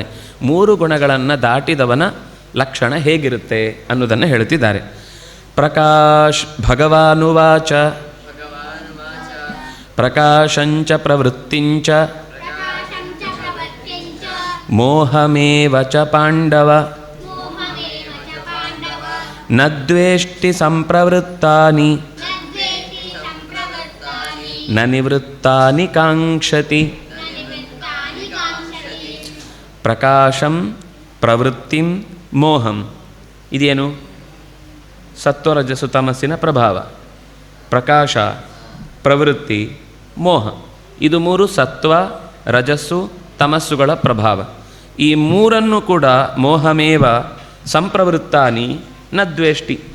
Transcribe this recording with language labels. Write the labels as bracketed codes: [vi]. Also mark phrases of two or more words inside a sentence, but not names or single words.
[kn] 3 ಗುಣಗಳನ್ನು ದಾಟಿದವನ ಲಕ್ಷಣ ಹೇಗಿರುತ್ತೆ ಅನ್ನೋದನ್ನು ಹೇಳ್ತಿದ್ದಾರೆ. [sa] ಭಗವಾನುವಾಚ ಪ್ರಕಾಶಂಚ ಪ್ರವೃತ್ತಿಂಚ ಮೋಹಮೇವ ಚ ಪಾಂಡವ ನ ದ್ವೇಷ್ಟಿ ಸಂಪ್ರವೃತ್ತಾನಿ ನ ನಿವೃತ್ತಾನಿ ಕಾಂಕ್ಷತಿ. ಪ್ರಕಾಶಂ ಪ್ರವೃತ್ತಿಂ ಮೋಹಂ ಇದೇನು? [kn] ಸತ್ವರಜಸು ತಮಸ್ಸಿನ ಪ್ರಭಾವ. ಪ್ರಕಾಶ, ಪ್ರವೃತ್ತಿ, ಮೋಹ, ಇದು 3 ಸತ್ವ ರಜಸ್ಸು ತಮಸ್ಸುಗಳ ಪ್ರಭಾವ. ಈ 3 ಕೂಡ [sa] ಮೋಹಮೇವ ಸಂಪ್ರವೃತ್ತಾನಿ ನ ದ್ವೇಷ್ಟಿ.